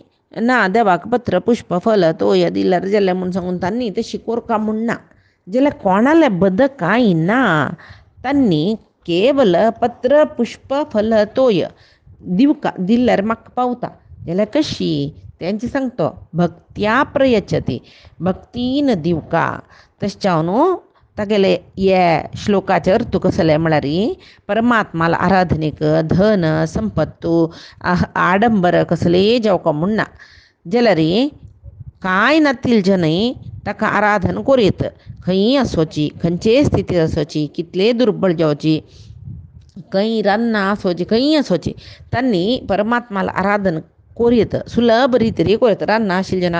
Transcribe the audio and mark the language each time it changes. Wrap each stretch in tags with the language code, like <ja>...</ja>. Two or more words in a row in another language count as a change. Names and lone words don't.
<kok>ना देवाक पत्र पुष्प फल तोय दिल्यार जाल्यार म्हूण सांगून तांणी तशी कोरका म्हूण ना जाल्यार कोणाले बदकाय ना तांणी केवल पत्र पुष्प फल तोय दिवका दिल्यार म्हाका पावता जाल्यार कशी तेंची सांगतो</kok> <sa>भक्त्या प्रयच्छति</sa> <kok>भक्तीन दिवका तशें न्हू तागेले हे श्लोकाचे अर्थ कसले म्हळ्यार परमात्माला आराधनेक धन संपत्तू आडंबर कसले जावका म्हूण ना जाल्यार कांय नातील जनय ताका आराधन करीत खंय आसोची खंयचे स्थितीत आसोची कितले दुर्बळ जावची खंय रान्ना आसोची खंय आसोची तांणी परमात्माला आराधन कोरीत सुलभ रितीरी कोरीत रान्ना आशिल्ले जना</kok>